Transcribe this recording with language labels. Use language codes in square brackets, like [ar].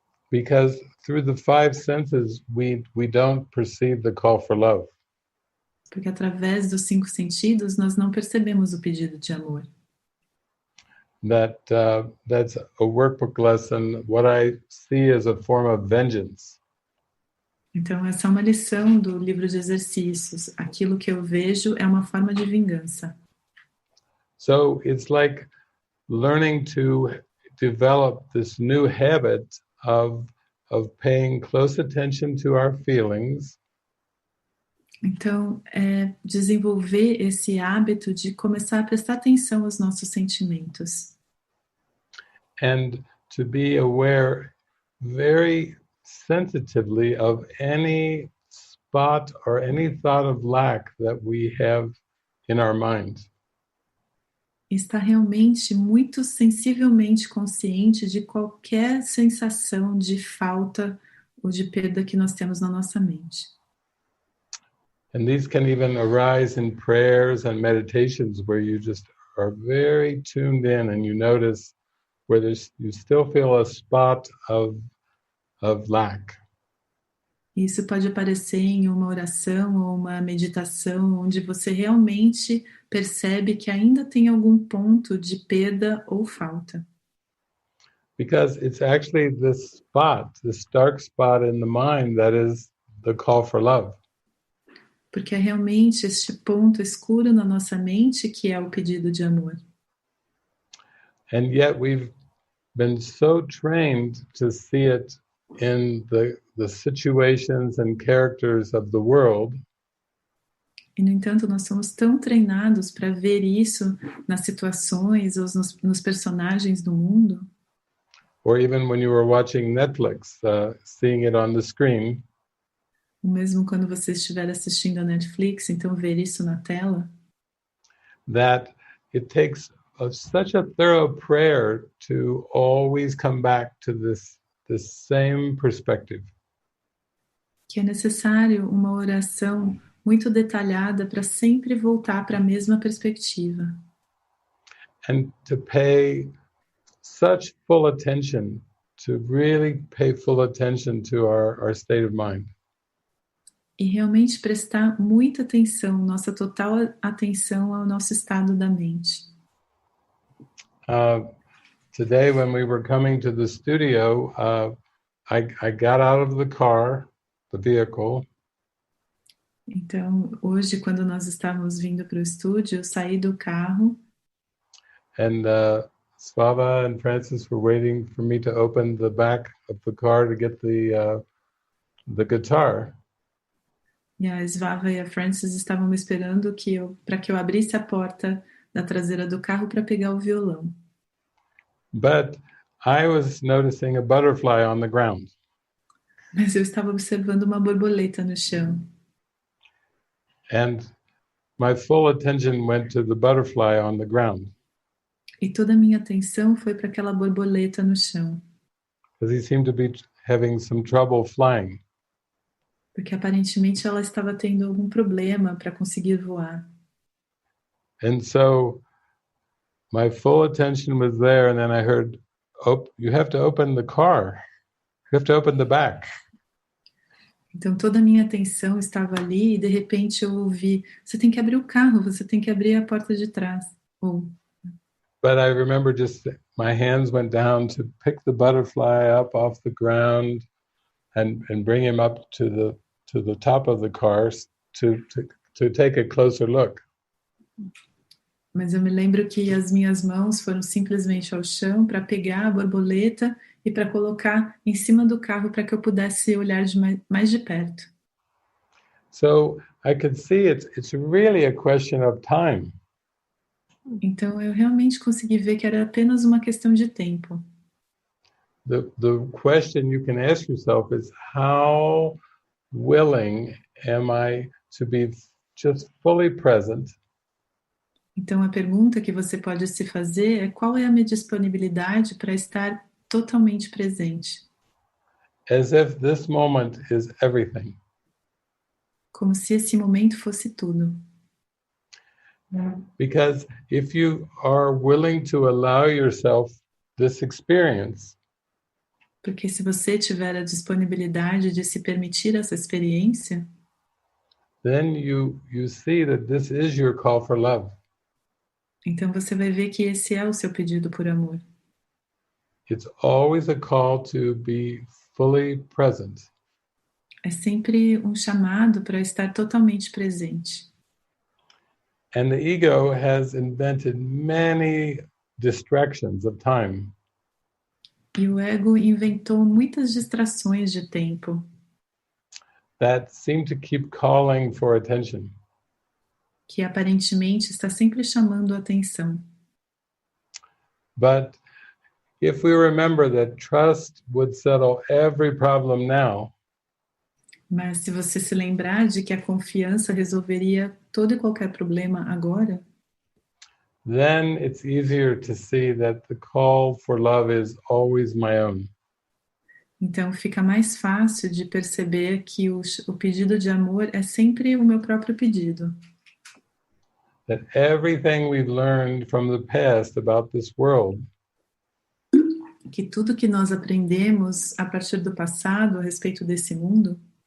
[en] Because through the five senses, we don't perceive the call for love. [pt] Porque através dos 5 sentidos, nós não percebemos o pedido de amor. [en] That's a workbook lesson, what I see as a form of vengeance. [pt] Então, essa é uma lição do livro de exercícios. Aquilo que eu vejo é uma forma de vingança. [en] So it's like learning to develop this new habit of paying close attention to our feelings. [pt] Então, desenvolver esse hábito de começar a prestar atenção aos nossos sentimentos. [en] And to be aware very sensitively of any spot or any thought of lack that we have in our mind. [pt] Estar realmente muito sensivelmente consciente de qualquer sensação de falta ou de perda que nós temos na nossa mente. [en] And these can even arise in prayers and meditations where you just are very tuned in and you notice where you still feel a spot of lack. [pt] Isso pode aparecer em uma oração ou uma meditação onde você realmente percebe que ainda tem algum ponto de perda ou falta. [en] Because it's actually this dark spot in the mind that is the call for love. [pt] Porque é realmente este ponto escuro na nossa mente que é o pedido de amor. [en] And yet we've been so trained to see it in the situations and characters of the world. [pt] E, no entanto, nós somos tão treinados para ver isso nas situações ou nos personagens do mundo. [en] Or even when you were watching Netflix, seeing it on the screen. [pt] Ou mesmo quando você estiver assistindo a Netflix, então ver isso na tela. [en] That it takes such a thorough prayer to always come back to this same perspective. [pt] Que é necessário uma oração muito detalhada para sempre voltar para a mesma perspectiva. [en] And to pay such full attention, to really pay full attention to our state of mind. [pt] E realmente prestar muita atenção, nossa total atenção ao nosso estado da mente. [en] Today, when we were coming to the studio, I got out of the car, the vehicle. [pt] Então, hoje, quando nós estávamos vindo para o estúdio, eu saí do carro. [en] And Svava and Francis were waiting for me to open the back of the car to get the guitar. [pt] E a Svava e a Francis estavam me esperando para que eu abrisse a porta da traseira do carro para pegar o violão. [en] But I was noticing a butterfly on the ground. [pt] Mas eu estava observando uma borboleta no chão. [en] And my full attention went to the butterfly on the ground. [pt] E toda a minha atenção foi para aquela borboleta no chão. [en] Because he seemed to be having some trouble flying. [pt] Porque aparentemente ela estava tendo algum problema para conseguir voar. [en] And so my full attention was there, and then I heard, you have to open the car. You have to open the back. [pt] Então toda a minha atenção estava ali e de repente eu ouvi, você tem que abrir o carro, você tem que abrir a porta de trás. [en] But I remember just my hands went down to pick the butterfly up off the ground and bring him up to the top of the car to take a closer look. [pt] Mas eu me lembro que as minhas mãos foram simplesmente ao chão para pegar a borboleta e para colocar em cima do carro para que eu pudesse olhar mais de perto. [en] So I could see it's really a question of time. [pt] Então eu realmente consegui ver que era apenas uma questão de tempo. [en] The question you can ask yourself is, how willing am I to be just fully present? [pt] Então a pergunta que você pode se fazer é qual é a minha disponibilidade para estar totalmente presente? [en] As if this moment is everything. [pt] Como se esse momento fosse tudo. [en] Because if you are willing to allow yourself this experience, [pt] porque se você tiver a disponibilidade de se permitir essa experiência, [en] then you see that this is your call for love. [pt] Então você vai ver que esse é o seu pedido por amor. [en] It's always a call to be fully present. [pt] É sempre um chamado para estar totalmente presente. [en] And the ego has invented many distractions of time. [pt] E o ego inventou muitas distrações de tempo. [en] that seem to keep calling for attention. [pt] Que aparentemente está sempre chamando a atenção. [en] But if we remember that trust would settle every problem now, [pt] Mas se você se lembrar de que a confiança resolveria todo e qualquer problema agora, [en] then it's easier to see that the call for love is always my own. [pt] então fica mais fácil de perceber que o pedido de amor é sempre o meu próprio pedido. [en] That everything we've learned from the past about this world [pt] Que tudo que nós aprendemos a partir do passado a respeito desse mundo,